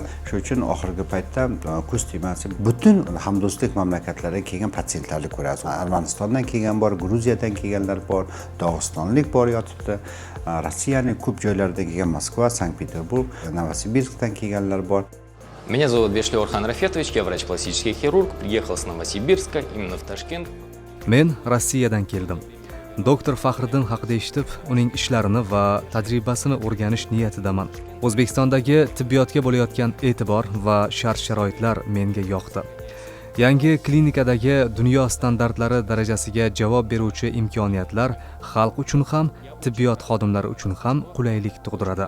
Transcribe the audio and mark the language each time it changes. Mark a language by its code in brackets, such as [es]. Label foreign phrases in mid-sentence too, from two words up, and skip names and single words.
[uz] Shuning uchun oxirgi paytda ko'z tegmasi butun hamdo'stlik mamlakatlariga kelgan patsientlarni ko'rasiz. Armanistondan kelgan bor, Gruziyadan kelganlar bor, Dog'istonlik bor yotibdi. Rossiyaning ko'p joylaridan kelgan Moskva, Sankt-Peterburg, Novosibirskdan kelganlar bor. [ru] Меня зовут Бешлев Орхан Рафетович, я врач-пластический хирург, приехал с Новосибирска, именно в Ташкент. [uz] Men Rossiyadan keldim. Doktor Faxriddin haqida eshitib, uning ishlarini va tajribasini o'rganish niyatidaman. O'zbekistondagi tibbiyotga bo'layotgan e'tibor va shart-sharoitlar menga yoqdi. Yangi klinikadagi dunyo standartlari darajasiga javob beruvchi imkoniyatlar xalq uchun ham, tibbiyot xodimlari uchun ham qulaylik tug'diradi.